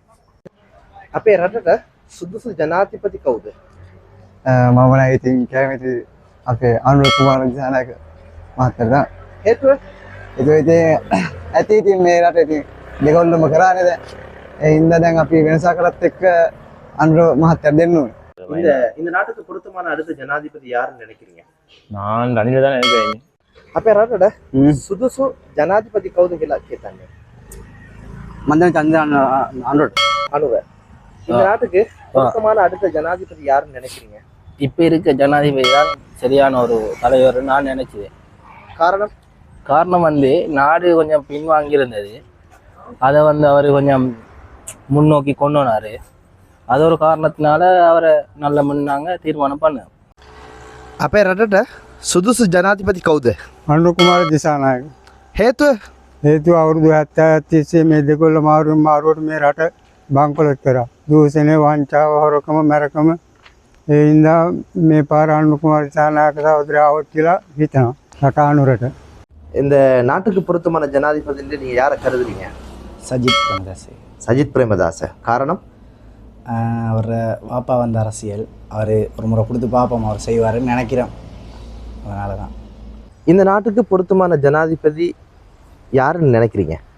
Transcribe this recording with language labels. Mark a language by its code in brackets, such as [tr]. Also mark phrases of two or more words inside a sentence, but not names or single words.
[si] අපේ රටට සුදුසු ජනාධිපති කවුද? මම නම් ඉතින් කැමති අපේ අනුර කුමාර දිසානායක මහත්තයා. හේතුව? ඒක ඉතින් ඇති ඉතින් මේ රටේ ඉතින් දෙගොල්ලම කරානේ දැන්. ඒ හින්දා දැන් අපි වෙනසක් කරත් එක්ක අනුර මහත්තයා දෙන්න ඕනේ. [ta] இந்த நாட்டுக்கு பொருத்தமான அடுத்த ஜனாதிபதி யாருன்னு நினைக்கிறீங்க? நான் ரணில தான் நினைக்கிறேன். [si] අපේ රටට සුදුසු ජනාධිපති කවුද කියලා හිතන්නේ? මන්දන් චන්ද්‍රන් අනුරට. [ta] அனுர. இந்த நாட்டுக்கு பொருத்தமான அடுத்த ஜனாதிபதி யாருன்னு நினைக்கிறீங்க? இப்போ இருக்க ஜனாதிபதி தான் சரியான ஒரு தலைவர் நான் நினைச்சேன். காரணம்? காரணம் வந்து நாடு கொஞ்சம் பின்வாங்கி இருந்தது, அதை வந்து அவர் கொஞ்சம் முன்னோக்கி கொண்டு வந்தார். அது ஒரு காரணத்தினால அவரை நல்ல முன்னாங்க தீர்மானம் பண்ண. [si] අපේ රටට සුදුසු ජනාධිපති කවුද? අනුර කුමාර දිසානායක. හේතුව? හේතුව අවුරුදු 70 තිස්සේ මේ දෙකොල්ල මාරුවට මේ රට බංකොලොත් කරා. දූෂණය වංචාව හොරකම මරකම ඒ හින්දා මේ පාර අනුර කුමාර දිසානායක සහෝදරයා આવොත් කියලා හිතනවා රට අනුරට. [ta] இந்த நாட்டுக்கு பொருத்தமான ஜனாதிபதின்னு நீங்க யாரை கருதுறீங்க? சஜித் பிரேமதாஸ். சஜித் பிரேமதாஸ். காரணம்? அவர் வாப்பா வந்த அரசியல் அவர் ஒரு முறை கொடுத்து பார்ப்போம் அவர் செய்வாருன்னு நினைக்கிறேன். அதனால தான் இந்த நாட்டுக்கு பொருத்தமான ஜனாதிபதி யாருன்னு நினைக்கிறீங்க?